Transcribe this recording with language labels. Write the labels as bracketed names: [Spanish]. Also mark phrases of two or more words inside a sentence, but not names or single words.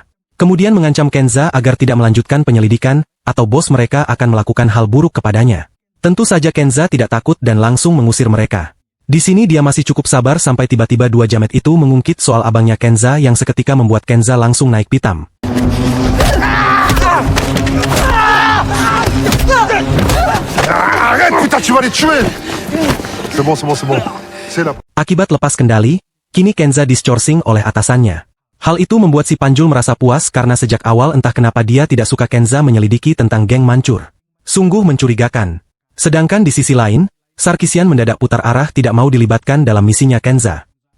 [Indonesian] Kemudian mengancam Kenza agar tidak melanjutkan penyelidikan, atau bos mereka akan melakukan hal buruk kepadanya. Tentu saja Kenza tidak takut dan langsung mengusir mereka. Di sini dia masih cukup sabar sampai tiba-tiba dua jamet itu mengungkit soal abangnya Kenza yang seketika membuat Kenza langsung naik pitam. [French] Arrête, putain, tu vas les tuer. C'est bon. C'est là. [Indonesian] Akibat lepas kendali, kini Kenza discourcing oleh atasannya. Hal itu membuat si Panjul merasa puas karena sejak awal entah kenapa dia tidak suka Kenza menyelidiki tentang geng mancur. Sungguh mencurigakan. Sedangkan di sisi lain, Sarkisian mendadak putar arah tidak mau dilibatkan dalam misinya Kenza.